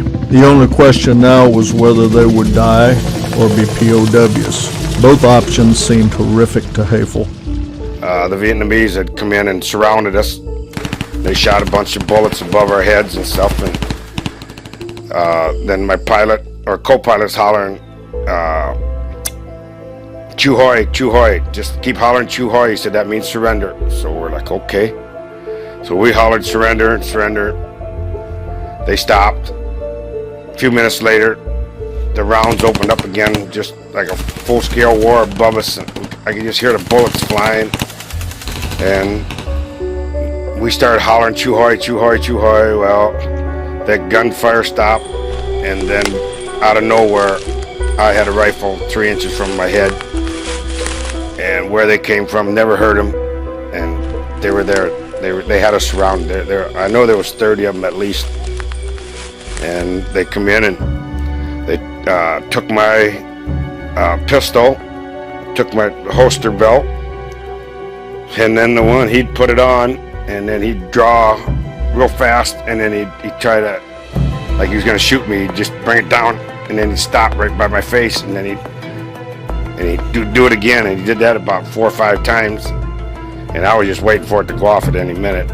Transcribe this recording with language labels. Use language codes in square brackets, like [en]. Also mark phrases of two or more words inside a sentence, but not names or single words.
[en] The only question now was whether they would die or be POWs. Both options seemed horrific to Hefel. The Vietnamese had come in and surrounded us. They shot a bunch of bullets above our heads and stuff, and Then my pilot or co-pilot's hollering, [vi] "Chu hoi, chu hoi." [en] Just keep hollering [vi] "chu hoi." [en] He said that means surrender. So we're like, okay. So we hollered surrender, surrender. They stopped. A few minutes later, the rounds opened up again, just like a full-scale war above us. I could just hear the bullets flying. And we started hollering [vi] "chu hoi, chu hoi, chu hoi." [en] Well, that gunfire stopped, and then out of nowhere, I had a rifle 3 inches from my head. And where they came from, never heard them. And they were there. They had us surrounded. I know there was 30 of them at least. And they come in and they took my pistol, took my holster belt, and then the one, he'd put it on, and then he'd draw real fast, and then he'd try to, like he was gonna shoot me, he'd just bring it down, and then he'd stop right by my face, and then he'd do it again, and he did that about 4 or 5 times, and I was just waiting for it to go off at any minute.